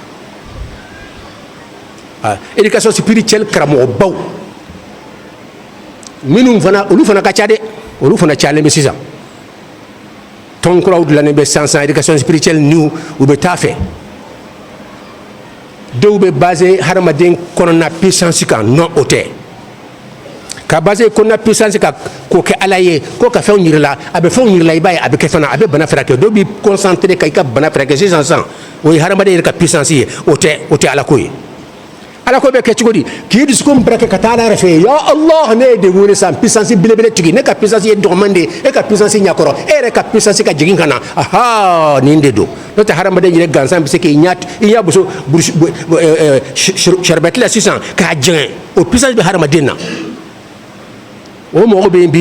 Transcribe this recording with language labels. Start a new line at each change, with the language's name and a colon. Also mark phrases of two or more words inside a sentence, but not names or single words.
French: éducation spirituelle
Bambara: karamɔgɔbaw minnu fana olu fana ka ca dɛ olu fana cayalen bɛ sisan tɔn kuraw dilannen bɛ sisan
French: éducation spirituelle
Bambara: niw u bɛ taa fɛ dɔw bɛ basé hadamaden kɔnɔna puissance kan non o tɛ ka basé kɔnɔna puissance kan k'o kɛ ala ye ko ka fɛnw yir'i la a bɛ fɛnw yir'i la i b'a ye a bɛ kɛ fana a bɛ bana furakɛ dɔw b'i concentré ka i ka bana furakɛ sisan o ye hadamaden yɛrɛ ka puissance ye o tɛ ala ko ye ala ko bɛ kɛ cogo di k'i dusukun barake ka taa ala yɛrɛ fɛ yen
Arabic: يا الله
Bambara: ne ye de wele san puissance belebele tigi ne ka puissance ye dɔgɔman de ye e ka puissance ɲɛkɔrɔ e yɛrɛ ka puissance ka jigin ka na nin de don n'o tɛ hadamaden yɛrɛ gansan bɛ se k'i ɲɛ buso sɛribɛti la sisan k'a jɛngɛ o puissance bɛ hadamaden na o mɔgɔw bɛ yen bi